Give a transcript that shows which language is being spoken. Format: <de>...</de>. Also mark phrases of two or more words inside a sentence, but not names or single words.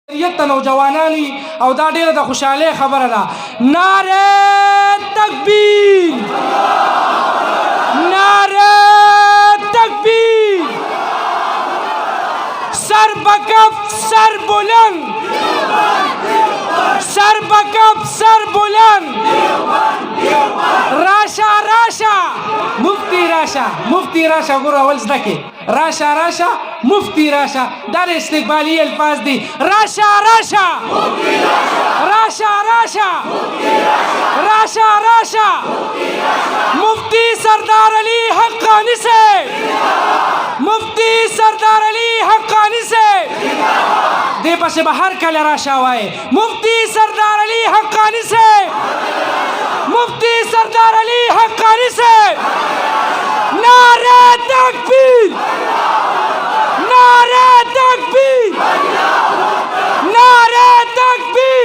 <ps>یت نوجوانانی او دا ډیره د خوشاله خبره ده.</ps> <ur>نعره تکبیر، نعره تکبیر، سر بکف سر بلند، سر بکف سر بلند.</ur> <ps>راشا راشا مفتی راشا، مفتی راشا ګور اول زده کې راشا راشا مفتی راشا دا استقبالی الفاظ دي. راشا راشا راشا راشا راشا راشا مفتی سردار علی حقانی سے، مفتی سردار علی حقانی سے دې پسې به هر کله راشا وایي.</ps> <ur>مفتی سردار علی حقانی سے، مفتی سردار علی حقانی سے نعرہ تکبیر، نعرہ تکبیر، نعرہ تکبیر.</ur>